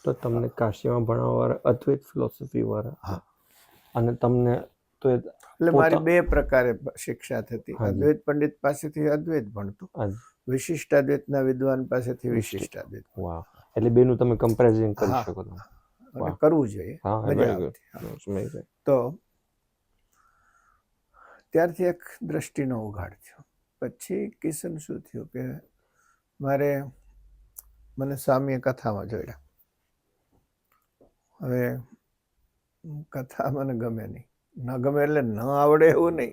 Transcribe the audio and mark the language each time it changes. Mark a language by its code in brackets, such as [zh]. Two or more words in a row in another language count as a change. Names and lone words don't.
[gu] તો તમને કાશીમાં ભણાવવા અદ્વૈત ફિલોસોફી વાળા હા. અને તમને તો એ એટલે મારી 2 પ્રકારે શિક્ષા થતી. હાજી. અદ્વૈત પંડિત પાસેથી અદ્વૈત ભણતો, વિશિષ્ટાદ્વૈતના વિદ્વાન પાસેથી વિશિષ્ટાદ્વૈત. વાહ, એટલે બેનું તમે કમ્પેરિઝન કરી હા. શકો છો. અને વાહ. કરવું જોઈએ, હા, મજા [en] very good. [gu] આવતી. હા. [en] That's amazing. [gu] તો ત્યારથી એક દ્રષ્ટિનો ઉઘાડ થયો. પછી કિસ્સન શું થયું કે મને સ્વામીએ કથામાં જોડ્યા. હવે કથા મને ગમે નહીં, ન ગમે એટલે ન આવડે એવું નહીં,